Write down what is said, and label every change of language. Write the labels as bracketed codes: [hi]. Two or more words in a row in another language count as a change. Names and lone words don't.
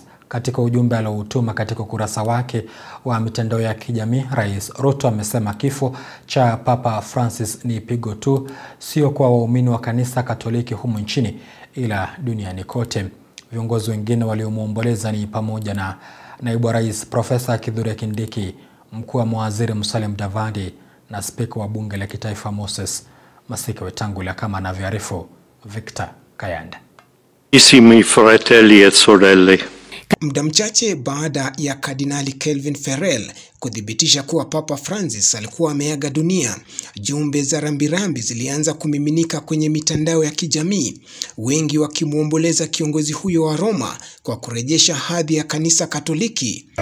[sw] Katika ujumbe alioutuma katika ukurasa wake wa mitandao ya kijamii, Rais Ruto amesema kifo cha Papa Francis ni pigo tu, sio kwa waumini wa kanisa Katoliki humu nchini, ila duniani kote. Viongozi wengine waliomwomboleza ni pamoja na Naibu Rais Profesa Kithure Kindiki, Mkuu wa Mawaziri Musalia Mudavadi na Spika wa Bunge la Kitaifa Moses Masika Wetangula, kama anavyoarifu Victor Kayanda. [it] Carissimi fratelli e sorelle. [sw] Muda mchache baada ya Kardinali Kelvin Ferrell kuthibitisha kuwa Papa Francis alikuwa ameaga dunia, jumbe za rambirambi zilianza kumiminika kwenye mitandao ya kijamii, wengi wakimwomboleza kiongozi huyo wa Roma kwa kurejesha hadhi ya kanisa Katoliki.